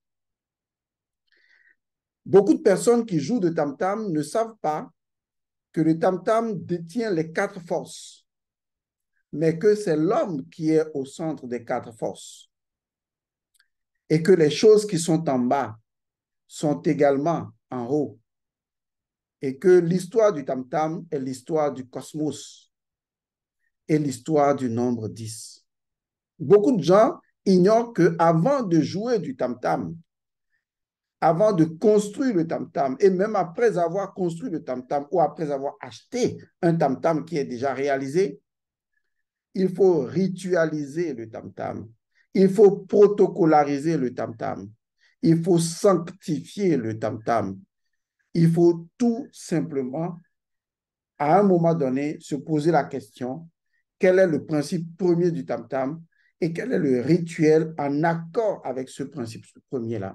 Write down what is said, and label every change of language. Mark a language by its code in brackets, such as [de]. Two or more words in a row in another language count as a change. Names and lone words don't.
[fr] Beaucoup de personnes qui jouent de tam-tam ne savent pas que le tam-tam détient les quatre forces, mais que c'est l'homme qui est au centre des quatre forces et que les choses qui sont en bas sont également en haut et que l'histoire du tam-tam est l'histoire du cosmos et l'histoire du nombre 10. Beaucoup de gens ignorent qu'avant de jouer du tam-tam, avant de construire le tam-tam, et même après avoir construit le tam-tam ou après avoir acheté un tam-tam qui est déjà réalisé, il faut ritualiser le tam-tam. Il faut protocolariser le tam-tam. Il faut sanctifier le tam-tam. Il faut tout simplement, à un moment donné, se poser la question, quel est le principe premier du tam-tam et quel est le rituel en accord avec ce principe premier-là.